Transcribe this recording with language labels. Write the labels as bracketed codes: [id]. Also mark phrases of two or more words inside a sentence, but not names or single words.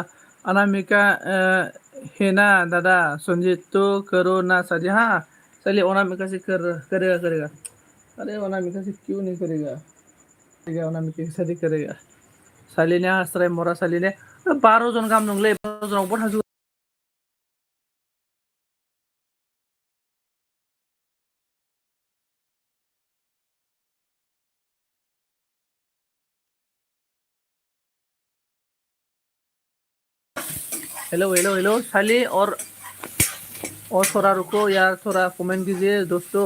[hi] अनामिका है ना दादा संजीत तो करो ना शादी। हाँ चलिए अनामिका से करेगा करेगा। अरे अनामिका से क्यों नहीं करेगा, करेगा अनामिका की शादी करेगा। [brx] सालिने हास्राय मरा सालिने 12 जन गाहाम दंलै, 12 जनाव बहा। [hi] हेलो हेलो हेलो साली और थोड़ा रुको यार, थोड़ा कमेंट कीजिए दोस्तों।